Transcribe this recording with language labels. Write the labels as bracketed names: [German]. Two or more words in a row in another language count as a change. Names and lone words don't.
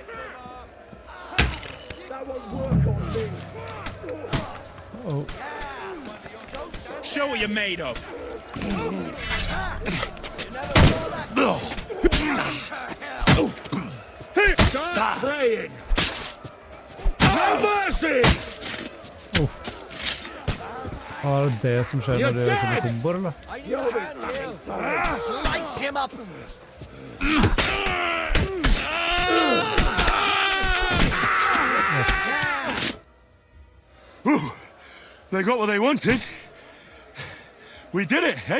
[English] That won't work on me. Oh. Show what you're made of. Stop praying! Have mercy! [Norwegian] Er det det som skjer når de gjør sånne komboer, eller? [English] Slice him up! They got what they wanted. We did it, eh?